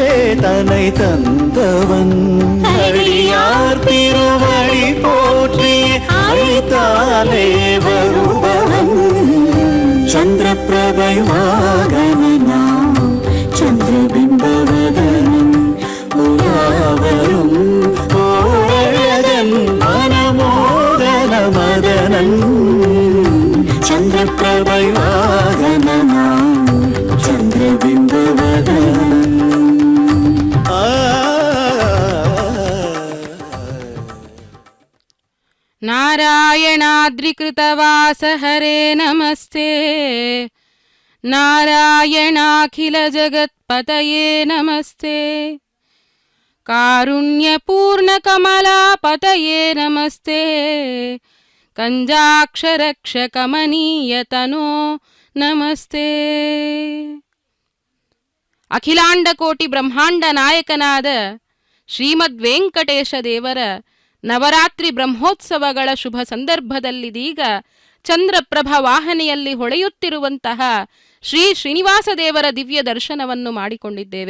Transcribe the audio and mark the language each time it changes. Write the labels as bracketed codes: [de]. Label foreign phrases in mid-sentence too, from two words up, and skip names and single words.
[ta] தன்னை தந்தவன் அடியார் திருவடி போற்றி அழைத்தாலே வருபவன் சந்திரபிரபை வாகனனாம் சந்திரபிம்பவதனன் உலாவரும் ஓரழகன் மனமோகன மதனன் சந்திரபிரபை வாகனனாம் சந்திரபிம்பவதனன் [sa] नारायणाद्रिकृतवास हरे नमस्ते नारायणाखिलजगत्पतये नमस्ते कारुण्यपूर्णकमलापतये नमस्ते कञ्जाक्षरक्षकमनीयतनो नमस्ते [kn] ಅಖಿಲಾಂಡಕೋಟಿ ಬ್ರಹ್ಮಾಂಡ ನಾಯಕನಾದ ಶ್ರೀಮದ್ ವೆಂಕಟೇಶ ದೇವರ ನವರಾತ್ರಿ ಬ್ರಹ್ಮೋತ್ಸವಗಳ ಶುಭ ಸಂದರ್ಭದಲ್ಲಿದೀಗ ಚಂದ್ರಪ್ರಭ ವಾಹನೆಯಲ್ಲಿ ಹೊಳೆಯುತ್ತಿರುವಂತಹ ಶ್ರೀ ಶ್ರೀನಿವಾಸ ದೇವರ ದಿವ್ಯ ದರ್ಶನವನ್ನು ಮಾಡಿಕೊಂಡಿದ್ದೇವೆ.